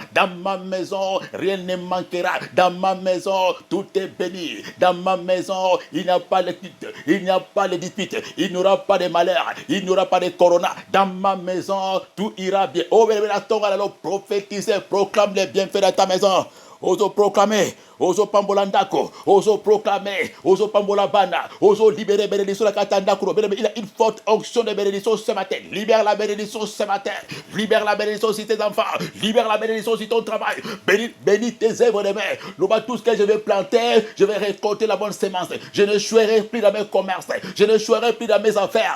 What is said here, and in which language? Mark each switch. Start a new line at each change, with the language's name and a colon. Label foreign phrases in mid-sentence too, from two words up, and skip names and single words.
French: Dans ma maison, rien ne manquera. Dans ma maison, tout est béni. Dans ma maison, il n'y a pas de dispute. Il n'y a pas de dispute. Il n'y aura pas de malheur. Il n'y aura pas de corona. Dans ma maison, tout ira bien. Oh, mais la tongue, alors prophétise, proclame les bienfaits de ta maison.
Lingala: Oso proclamer, oso pambolandako, oso proclamer, oso pambolabana, oso
French: libérer bénédiction
Lingala: la katandakuro.
French: Il a une forte onction de bénédiction ce matin. Libère la bénédiction ce matin. Libère la bénédiction sur tes enfants. Libère la bénédiction sur ton travail. Bénis tes œuvres de main. Tout ce que je vais planter, je vais récolter la bonne semence. Je ne chouerai plus dans mes commerces. Je ne chouerai plus dans mes affaires.